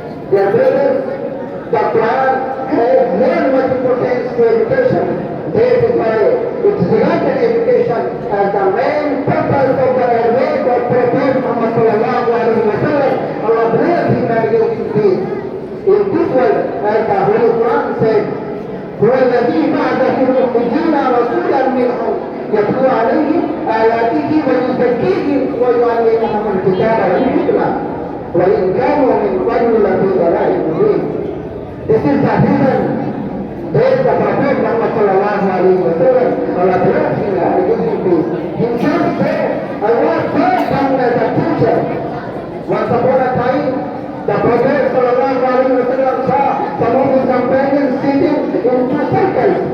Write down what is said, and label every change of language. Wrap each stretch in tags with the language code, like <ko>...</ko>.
<en>Dear brothers, the Quran has very much importance to education. That is why it regarded education as the main purpose of the advent of Prophet Muhammad sallallahu alaihi wasallam. Allah bless him and give him peace. In this world, as the Holy Quran said,</en> <ar>هو الذي بعث في الأميين رسولا منهم يتلو عليهم آياته ويزكيهم ويعلمهم الكتاب والحكمة وإن كانوا من قبل لفي ضلال مبين.</ar> <en>This is the reason that the Prophet Muhammad sallallahu alaihi wasallam, Allah bless him and give him peace, himself said, I was first down as a teacher. Once upon a time, the Prophet sallallahu alaihi wasallam saw some of his companions sitting in two circles.</en>